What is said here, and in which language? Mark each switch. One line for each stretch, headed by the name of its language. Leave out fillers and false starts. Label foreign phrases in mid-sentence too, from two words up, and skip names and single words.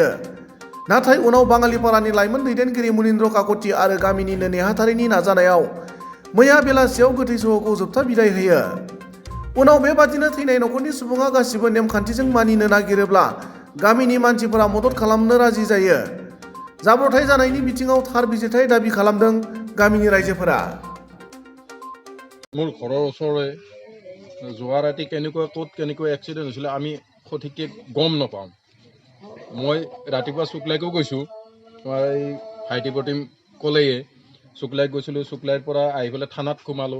Bodo: नाथाय उनाव बाङालिपारानि लाइमोन दैदेनगिरि मुनिन्द्र काकति आरो गामिनिनो नेहाथारिनि नाजानायाव मैया बेलासियाव गोथै सह'खौ जोबथा बिदाय होयो। उनाव बेबादिनो थैनाय न'खरनि सुबुङा गासिबो नेमखान्थिजों मानिनो नागिरोब्ला गामिनि मानसिफोरा मदद खालामनो राजि जायो। जाब्रबथाय जानायनि बिथिङाव थार बिजिरथाय दाबि खालामदों गामिनि राइजोफोरा।
Assamese: মোৰ ঘৰৰ ওচৰৰে যোৱা ৰাতি ক'ত কেনেকৈ এক্সিডেণ্ট হৈছিলে আমি সঠিককৈ গম নাপাওঁ। মই ৰাতিপুৱা শুক্লাইকো গৈছোঁ, তোমাৰ এই ভাইটি প্ৰতিম ক'লেয়ে শুক্লাইত গৈছিলোঁ। শুক্লাইৰ পৰা আহি পেলাই থানাত সোমালোঁ।